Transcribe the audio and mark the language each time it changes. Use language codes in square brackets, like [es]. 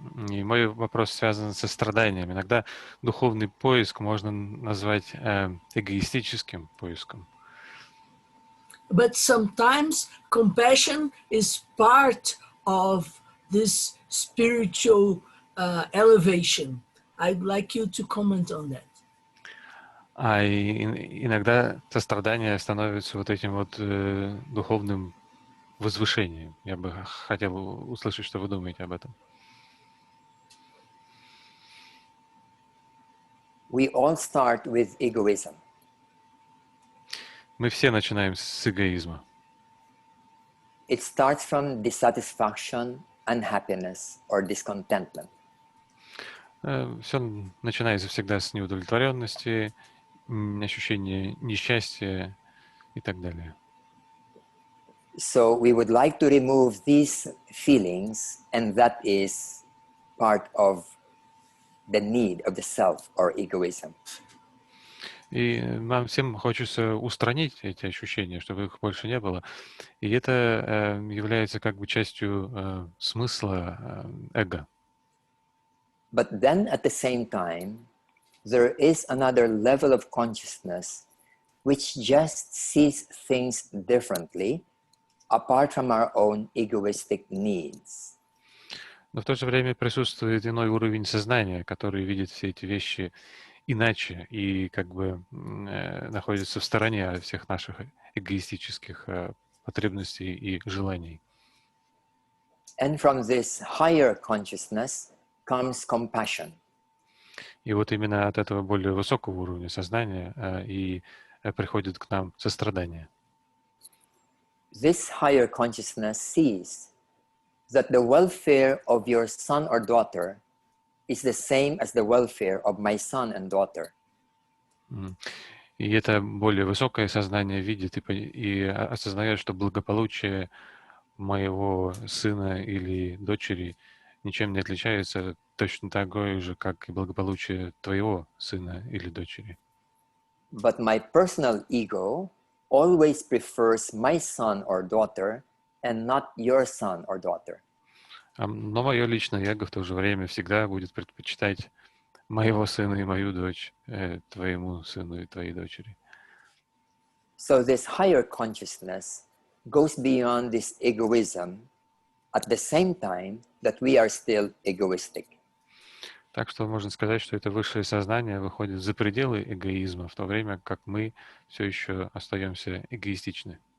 [ru] И мой вопрос связан со страданием. Иногда духовный поиск можно назвать эгоистическим поиском. [en] But sometimes compassion is part of this spiritual elevation. I'd like you to comment on that. [ru] А иногда сострадание становится вот этим вот духовным возвышением. Я бы хотел услышать, что вы думаете об этом. [en] We all start with egoism. [ru] Мы все начинаем с эгоизма. [en] It starts from dissatisfaction, unhappiness, or discontentment. [ru] Все начинается всегда с неудовлетворенности, ощущения несчастья и так далее. [en] So we would like to remove these feelings, and that is part of the need of the self or egoism. [ru] И нам всем хочется устранить эти ощущения, чтобы их больше не было. И это является как бы частью смысла эго. [en] But then at the same time, there is another level of consciousness which just sees things differently, apart from our own egoistic needs. [ru] Но в то же время присутствует иной уровень сознания, который видит все эти вещи иначе и как бы находится в стороне от всех наших эгоистических потребностей и желаний. [en] And from this higher consciousness comes compassion. [ru] И вот именно от этого более высокого уровня сознания и приходит к нам сострадание. [en] This higher consciousness sees that the welfare of your son or daughter is the same as the welfare of my son and daughter. [ru] И это более высокое сознание видит и осознает, что благополучие моего сына или дочери ничем не отличается точно такое же, как и благополучие твоего сына или дочери. [en] But my personal ego always prefers my son or daughter and not your son or daughter. [ru] Но мое личное эго в то же время всегда будет предпочитать моего сына и мою дочь твоему сыну и твоей дочери. [en] So this higher consciousness goes beyond this egoism at the same time that we are still egoistic. [ru] Так что можно сказать, что это высшее сознание выходит за пределы эгоизма, в то время как мы все еще остаемся эгоистичны.